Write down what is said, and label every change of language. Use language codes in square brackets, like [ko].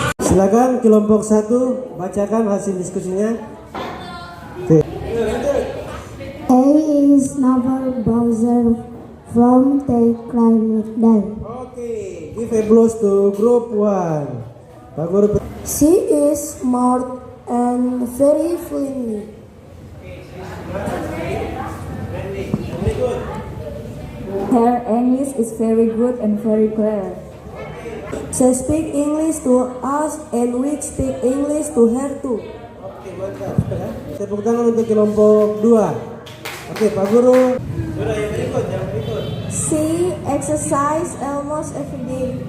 [id] Silakan kelompok 1 bacakan hasil diskusinya. [en] A is Naval Bowser from the climate day. Oke, give applause to group 1. Pak Guru. She is smart and very friendly. Her English is very good and very clear. She speaks English to us and we speak English to her too. [id] Oke, mantap. Tepuk tangan untuk kelompok 2. Oke, Pak Guru. Sudah yang berikut. [en] She exercise almost every day.